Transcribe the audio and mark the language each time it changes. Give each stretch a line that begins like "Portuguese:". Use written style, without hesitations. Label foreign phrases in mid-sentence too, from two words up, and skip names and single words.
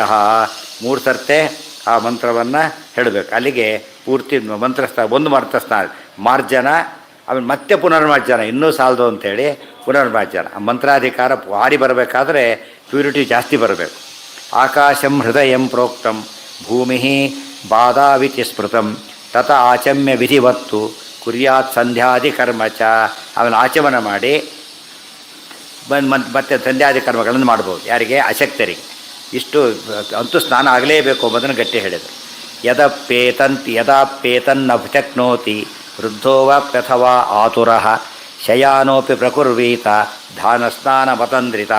Kannada: 3 ಸರ್ತೆ ಆ ಮಂತ್ರವನ್ನು ಹೇಳಬೇಕು. ಅಲ್ಲಿಗೆ ಪೂರ್ತಿ ಒಂದು ಮಂತ್ರಸ್ಥಾನ ಮಾರ್ಜನ, ಆಮೇಲೆ ಮತ್ತೆ ಪುನರ್ಮಾರ್ಜನ ಇನ್ನೂ ಸಾಲದು ಅಂಥೇಳಿ ಪುನರ್ಮಾರ್ಜನ. ಆ ಮಂತ್ರಾಧಿಕಾರ ಭಾರಿ ಬರಬೇಕಾದ್ರೆ ಪ್ಯೂರಿಟಿ ಜಾಸ್ತಿ ಬರಬೇಕು.
Sanskrit: आकाशं हृदयं प्रोक्तं भूमि बाधाविति स्मृतं तत आचम्य विधिवत्तु कुर्यात् संध्यादि कर्म च.
Kannada: ಆಮೇಲೆ ಆಚಮನ ಮಾಡಿ ಮತ್ತೆ ಸಂಧ್ಯಾದಿ ಕರ್ಮಗಳನ್ನು ಮಾಡ್ಬೋದು. ಯಾರಿಗೆ? ಅಶಕ್ತರಿಗೆ. ಇಷ್ಟು ಅಂತೂ ಸ್ನಾನ ಆಗಲೇಬೇಕು ಎಂಬುದನ್ನು ಗಟ್ಟಿ ಹೇಳಿದರು.
Sanskrit: यदाप्येतन्नभ्यक्नोति वृद्धोवाप्यथवा आतुरः शयानोपि प्रकुर्वीत धानस्नान मतंद्रितः.